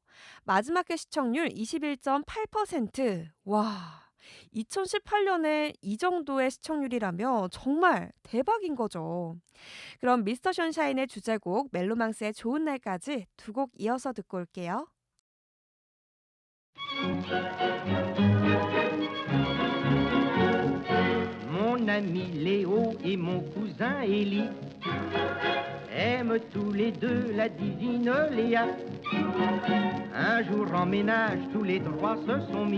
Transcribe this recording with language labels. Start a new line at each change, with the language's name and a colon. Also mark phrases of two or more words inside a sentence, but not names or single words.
Korean: 마지막 회 시청률 21.8%. 와, 2018년에 이 정도의 시청률이라면 정말 대박인 거죠. 그럼 미스터 션샤인의 주제곡 멜로망스의 좋은 날까지 두 곡 이어서 듣고 올게요.
French: Mon ami Léo et mon cousin Élie aiment tous les deux la divine Léa. Un jour en ménage, tous les trois se sont mis.